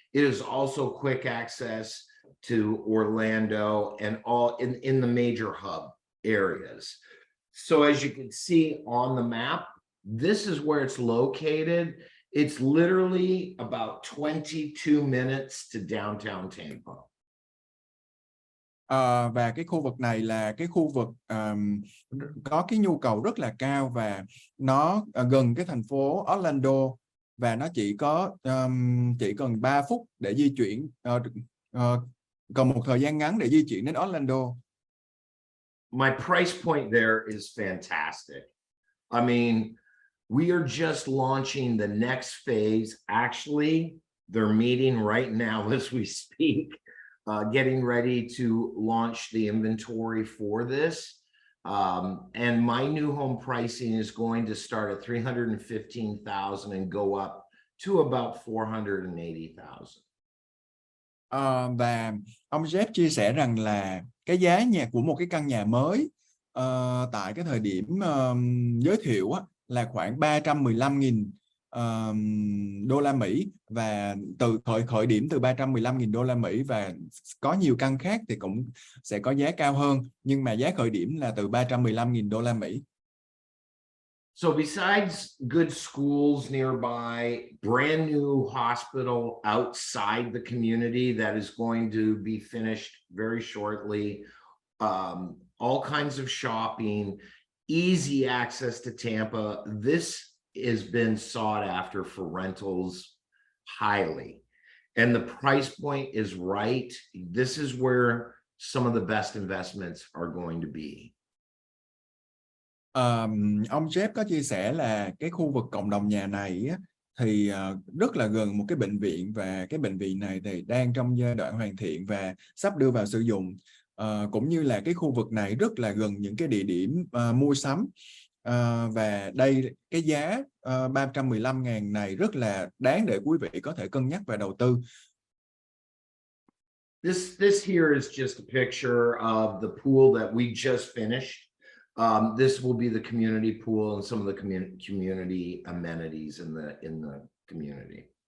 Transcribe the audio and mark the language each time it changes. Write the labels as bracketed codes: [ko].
[en] It is also quick access to Orlando and all in the major hub areas. So as you can see on the map, this is where it's located. It's literally about 22 minutes to downtown Tampa. [vi] Và cái khu vực này là cái khu vực có cái nhu cầu rất là cao, và nó gần cái thành phố Orlando, và nó chỉ cần 3 phút để di chuyển, còn một thời gian ngắn để di chuyển đến Orlando. [en] My price point there is fantastic. I mean, we are just launching the next phase. Actually, they're meeting right now as we speak, getting ready to launch the inventory for this. And my new home pricing is going to start at $315,000 and go up to about $480,000. [vi] Và ông Jeff chia sẻ rằng là cái giá nhà của một cái căn nhà mới tại cái thời điểm giới thiệu là khoảng 315.000 đô la Mỹ, và từ khởi điểm từ 315.000 đô la Mỹ, và có nhiều căn khác thì cũng sẽ có giá cao hơn, nhưng mà giá khởi điểm là từ 315.000 đô la Mỹ. [en] So besides good schools nearby, brand new hospital outside the community that is going to be finished very shortly, all kinds of shopping, easy access to Tampa. This has been sought after for rentals highly, and the price point is right. This is where some of the best investments are going to be. [vi] Ông Jeff có chia sẻ là cái khu vực cộng đồng nhà này thì rất là gần một cái bệnh viện, và cái bệnh viện này thì đang trong giai đoạn hoàn thiện và sắp đưa vào sử dụng, cũng như là cái khu vực này rất là gần những cái địa điểm mua sắm, và đây cái giá 315.000 này rất là đáng để quý vị có thể cân nhắc và đầu tư. [en] This here is just a picture of the pool that we just finished. This will be the community pool and some of the community amenities in the community.